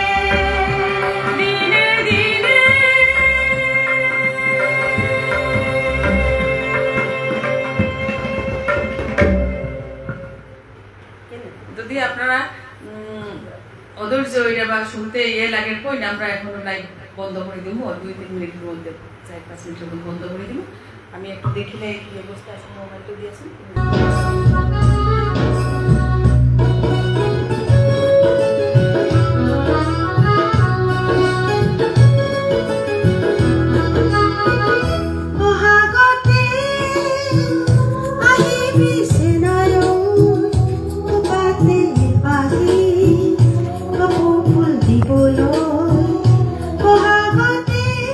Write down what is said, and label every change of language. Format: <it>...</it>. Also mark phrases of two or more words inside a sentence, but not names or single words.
<bn>দিনে দিনে যদি আপনারা অধৈর্য হইয়া বা শুনতে ইয়ে লাগে কই না আমরা এখন লাইভ বন্ধ করে দিব 2-3 মিনিটের মধ্যে 4-5 মিনিটের মধ্যে বন্ধ করে দিব আমি একটু দেখিলে কি অবস্থা আছে মোবাইলটা দিয়েছেন</bn> <as>বহাগতে আহিবি চেনাৰো পাতে পাহি কপৌ ফুল দিবলৈ বহাগতে</as>